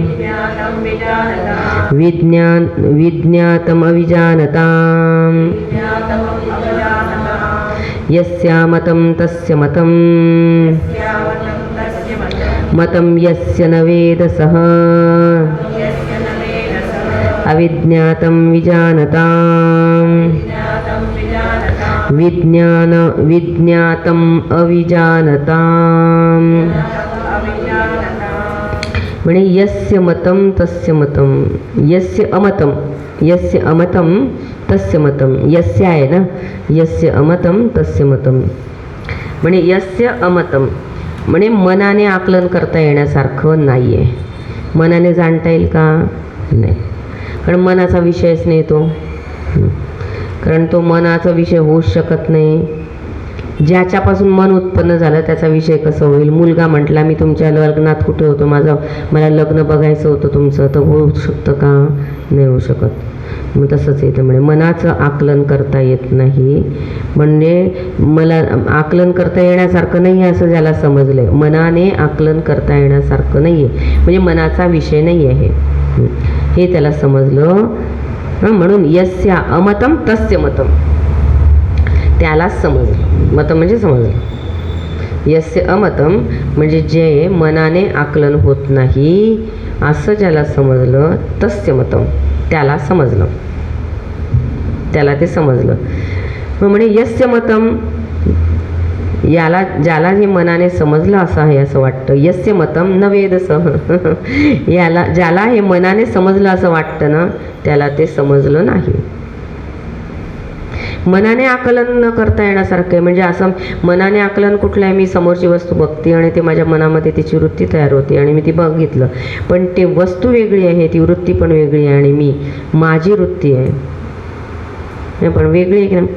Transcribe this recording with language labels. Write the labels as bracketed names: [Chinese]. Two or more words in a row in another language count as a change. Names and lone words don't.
[Sanskrit] विज्ञातम् अविजानताम् यस्या मतं तस्य मतं मतं यस्य न वेदसः अविज्ञातं विजानताम् विज्ञातम् अविजानताम्. म्हणे यस्य मतं तस्य मतं, यस्य अमतं तस्य मतं, यस्य [Marathi] आहे ना, [Sanskrit] यस्य अमतं तस्य मतं. [Marathi] म्हणे [Sanskrit] यस्य अमतं [Marathi] म्हणे मनाने आकलन करता येण्यासारखं नाही आहे. मनाने जाणता येईल का? नाही, कारण मनाचा विषयच नाही तो, कारण तो मनाचा विषय होऊच शकत नाही. ज्याच्यापासून मन उत्पन्न झालं त्याचा विषय कसं होईल? मुलगा म्हटला मी तुमच्या लग्नात कुठे होतो, मला लग्न बघायचं होतं तुमचं, तर होऊ शकतं का? नाही होऊ शकत. मग तसंच येतं. म्हणजे मनाचं आकलन करता येत नाही, म्हणजे मला आकलन करता येण्यासारखं नाही आहे असं ज्याला समजलं. मनाने आकलन करता येण्यासारखं नाही आहे, म्हणजे मनाचा विषय नाही आहे हे त्याला समजलं. [Sanskrit] म्हणून यस्या अमतं तस्य मतं, [Marathi] त्यालाच समजलं. मतं म्हणजे समजलं. [Sanskrit] यस्य अमतं [Marathi] म्हणजे जे मनाने आकलन होत नाही असं ज्याला समजलं, [Sanskrit] तस्य मतं [Marathi] त्याला समजलं, त्याला ते समजलं. मग म्हणे [Sanskrit] यस्य मतं [Marathi] याला ज्याला हे मनाने समजलं असं आहे असं वाटतं. [Sanskrit] यस्य मतम न वेदसः [Marathi] याला ज्याला हे मनाने समजलं असं वाटतं ना, त्याला ते समजलं नाही. मनाने आकलन न करता येण्यासारखं आहे. म्हणजे असं मनाने आकलन कुठलं आहे, मी समोरची वस्तू बघते आणि ते माझ्या मनामध्ये तिची वृत्ती तयार होते आणि मी ती बघितलं, पण ते वस्तू वेगळी आहे, ती वृत्ती पण वेगळी आहे आणि माझी वृत्ती आहे पण वेगळी आहे की नाही.